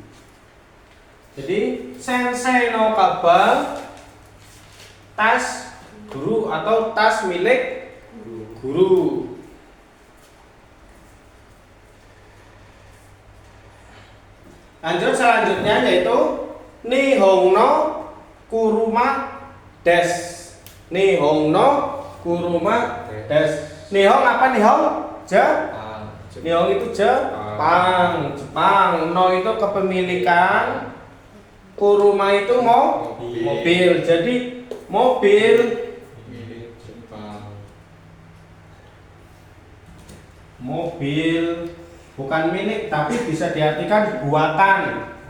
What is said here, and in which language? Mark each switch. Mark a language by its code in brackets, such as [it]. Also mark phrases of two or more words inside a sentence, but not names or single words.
[id] Jadi [ja] sensei no kabang, [id] tas guru atau tas milik guru. Lanjut selanjutnya yaitu [ja] nihon no kuruma des. Nihon no kuruma des. [id] Nihon apa nihon? Nihon itu Jepang. No itu kepemilikan. Kuruma itu mobil. Jadi mobil milik Jepang. Mobil bukan milik tapi bisa diartikan buatan.